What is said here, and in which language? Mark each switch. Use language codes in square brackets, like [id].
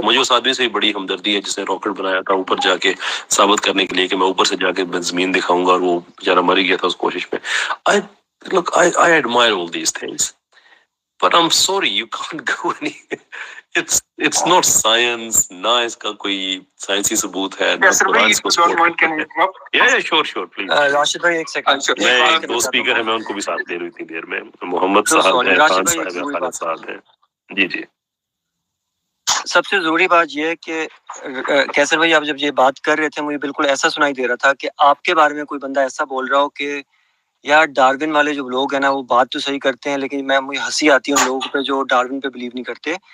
[ur] مجھے اس آدمی سے بھی بڑی ہمدردی ہے جس نے راکٹ بنایا تھا اوپر جا کے ثابت کرنے کے لیے کہ میں اوپر سے جا کے زمین دکھاؤں گا, اور وہ بیچارہ مر گیا تھا اس کوشش میں. [en] I admire all these things. But I'm sorry, you can't go any. It's not science. [ur] نہ اس کا کوئی سائنسی ثبوت ہے. [en] Sure, please. [ur] راشد بھائی ایک سیکنڈ. میں دو اسپیکر ہیں, میں ان کو بھی ساتھ لے رہی تھی دیر میں. محمد صاحب ہیں, خان صاحب ہیں, خالد صاحب ہیں. جی. سب سے ضروری بات یہ ہے کہ کیسر بھائی آپ جب یہ بات کر رہے تھے مجھے بالکل ایسا سنائی دے رہا تھا کہ آپ کے بارے میں کوئی بندہ ایسا بول رہا ہو کہ یار ڈارون والے جو لوگ ہیں نا وہ بات تو صحیح کرتے ہیں, لیکن مجھے ہنسی آتی ہے ان لوگوں پہ جو ڈارون پہ بلیو نہیں کرتے.